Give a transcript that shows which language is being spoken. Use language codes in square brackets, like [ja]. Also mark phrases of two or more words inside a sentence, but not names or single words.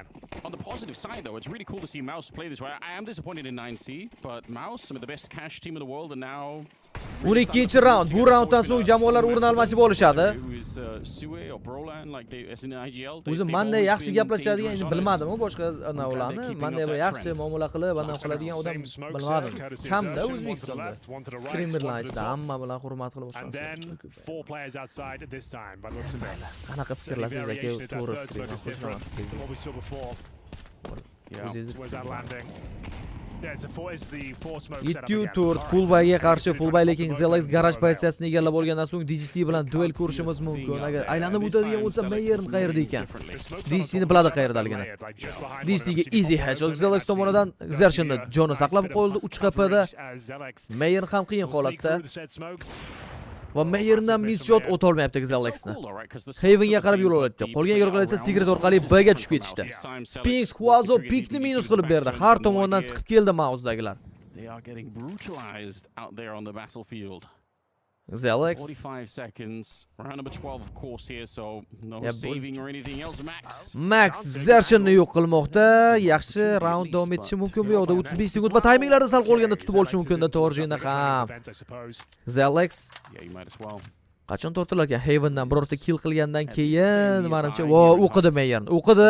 [en] On the positive side, though, it's really cool to see Mouse play this way. I am disappointed in 9C, but Mouse, some of the best cash team in the world, and now [uz] 12-chi raund. Bu raunddan so'ng jamoalar o'rin almashib olishadi. O'zi menda yaxshi gaplashadigan endi bilmadim, boshqa ularni. Menda bir yaxshi muomala qilib, bundan qiladigan odam bilmadim. Kamda O'zbekistonda. Strimlarni ichida hamma bilan hurmat qilib [en] And then 4 players outside at this time, by the looks of it. [uz] Qanaqa fikrlasiz aka? To'g'ri [en] What we saw before. Where's that landing? Yeah, it's the four smoke setup again. [uz] 7-4 fullbayga qarshi fullbay, lekin Zelex garaj pozitsiyasini egallab olgandan so'ng DGT bilan duel ko'rishimiz mumkin. Agar aylanib o'tadigan bo'lsa, Meyer qayerda ekan? DGT ni biladi qayerdaligini. DGT ga [en] easy headshot [uz] Zelex tomonidan Xershonni joni saqlab qo'yildi 3 HPda. Meyer ham qiyin holatda. Va Meyerdan [en] miss shot [uz] o'ta olmayapti Zalexni. Havenga qarab yo'l oladi. Qolgan yo'llar esa Secret orqali B ga tushib ketishdi. Spinks Quazo pikni minus qilib berdi. Har tomondan siqib keldi Mouse'dagilar. [en] They are getting brutalized out there on the battlefield. Zelex 45 seconds. Round number 12 of course here, so no saving or anything else. [uz] Max Xershonni yo'q qilmoqda. Yaxshi round davom etishi mumkin bu yoqda. 35 sekund va tayminglarda sal qolganda tutib olishi mumkin da Torjinda ham. Zelex qachon tortilar ekan? Havendan birorta kill qilgandan keyin menimcha o'qidi Meyerni. O'qidi.